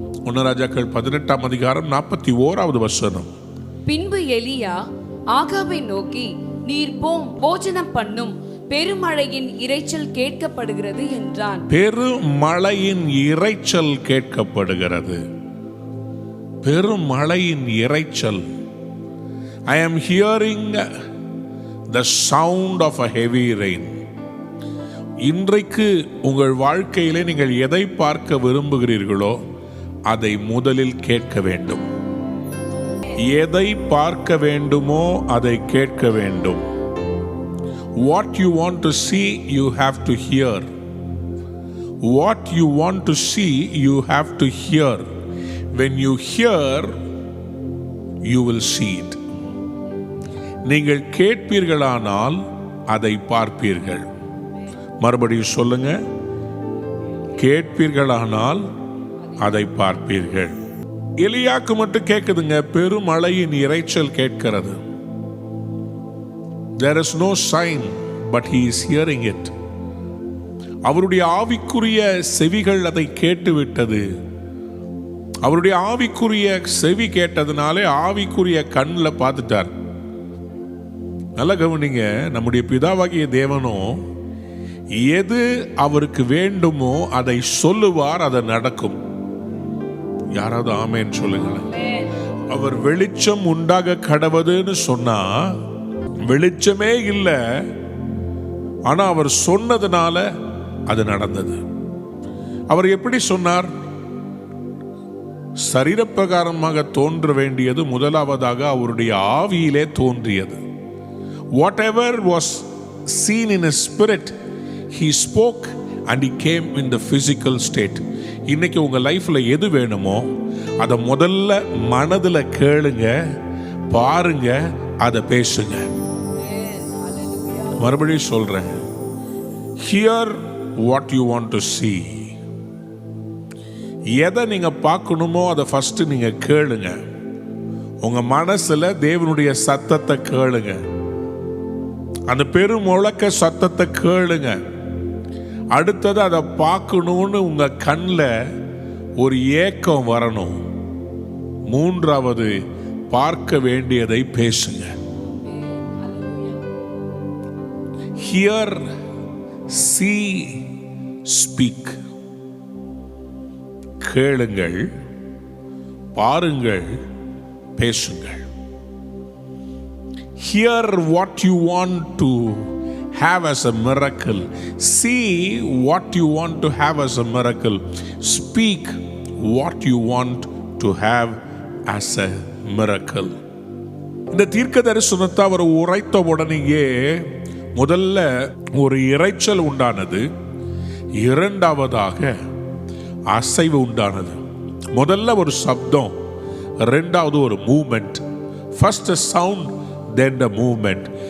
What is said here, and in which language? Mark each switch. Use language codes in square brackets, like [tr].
[ta] 1 ராஜாக்கள் 18ஆம் அதிகாரம் 41வது வசனம். பின்பு எலியா ஆகாபை நோக்கி, நீர் போம், போஜனம் பண்ணும், பெருமழையின் இரைச்சல் கேட்கப்படுகிறது என்றான். பெருமழையின் இரைச்சல் கேட்கப்படுகிறது. பெருமழையின் இரைச்சல். [en] I am hearing the sound of a heavy rain. [ta] இன்றைக்கு உங்கள் வாழ்க்கையிலே நீங்கள் எதை பார்க்க விரும்புகிறீர்களோ அதை முதலில் கேட்க வேண்டும். எதை பார்க்க வேண்டுமோ அதை கேட்க வேண்டும். [en] What you want to see, you have to hear. What you want to see, you have to hear. When you hear, you will see it. [ta] நீங்கள் கேட்பீர்களானால் அதை பார்ப்பீர்கள். மறுபடியும் சொல்லுங்க, கேட்பீர்களானால் அதை பார்ப்பீர்கள். எலியாக்கு மட்டும் கேட்குதுங்க, பெருமழையின் இரைச்சல் கேட்கிறது. [en] There is no sign, but he is hearing it. [ta] அவருடைய ஆவிக்குரிய செவிகள் அதை கேட்டுவிட்டது. அவருடைய ஆவிக்குரிய செவி கேட்டதுனாலே ஆவிக்குரிய கண்ணில் பார்த்துட்டார். நல்ல கவனிங்க, நம்முடைய பிதாவாகிய தேவனோ எது அவருக்கு வேண்டுமோ அதை சொல்லுவார், அது நடக்கும். யாராவது ஆமேன்னு சொல்லுங்களேன். அவர் வெளிச்சம் உண்டாக கடவுதுன்னு சொன்னா வெளிச்சமே இல்லை, ஆனா அவர் சொன்னதுனால அது நடந்தது. அவர் எப்படி சொன்னார்? சரீரப்பிரகாரமாக தோன்ற வேண்டியது முதலாவதாக அவருடைய ஆவியிலே தோன்றியது. [en] Whatever was seen in his spirit, he spoke and he came in the physical state. [ta] இன்னைக்கு உங்க லைஃப்ல எது வேணுமோ அதை முதல்ல மனதுல கேளுங்க, பாருங்க, அதை பேசுங்க. மறுபடியும் சொல்றேன், [en] hear what you want to see. [ta] எதை நீங்க பார்க்கணுமோ அதை ஃபர்ஸ்ட் நீங்க கேளுங்க. உங்க மனசுல தேவனுடைய சத்தத்தை கேளுங்க. அந்த பெருமுழக்க சத்தத்தை கேளுங்க. அடுத்தது அதை பார்க்கணும்னு உங்க கண்ணில் ஒரு ஏக்கம் வரணும். மூன்றாவது, பார்க்க வேண்டியதை பேசுங்க. [en] Hear, see, speak. [ta] கேளுங்கள், பாருங்கள், பேசுங்கள். [en] Hear what you want to have as a miracle. See what you want to have as a miracle. Speak what you want to have as a miracle. [ta] இந்த தீர்க்க தரிசனத்தை அவர் உரைத்த உடனேயே முதல்ல ஒரு இரைச்சல் உண்டானது, இரண்டாவதாக அசைவு உண்டானது. முதல்ல ஒரு சப்தம், இரண்டாவது ஒரு moment. [en] First sound, then the movement.